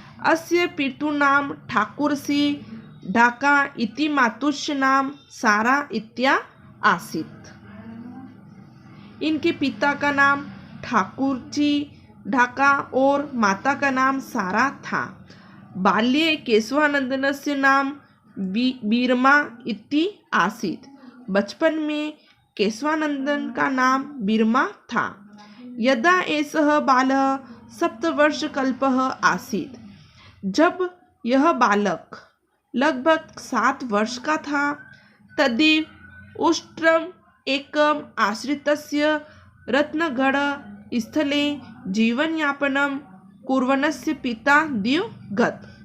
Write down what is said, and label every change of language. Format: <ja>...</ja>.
<sa>अस्य पितु नाम ठाकुर सी ढाका इति मातुष्य नाम सारा इत्या आसित।</sa> <hi>इनके पिता का नाम ठाकुर जी ढाका और माता का नाम सारा था।</hi> <sa>बाल्ये केशवानंदनस्य नाम बीरमा इति आसीत्।</sa> <hi>बचपन में केशवानंदन का नाम बीरमा था।</hi> <sa>यदा एषः बालः सप्तवर्षकल्पः आसीत्।</sa> <hi>जब यह बालक लगभग 7 वर्ष का था</hi> <sa>तदैव उष्ट्रम एकम आश्रितस्य रत्नगढ़ स्थले जीवनयापनम कुर्वनस्य पिता दिवगत।</sa>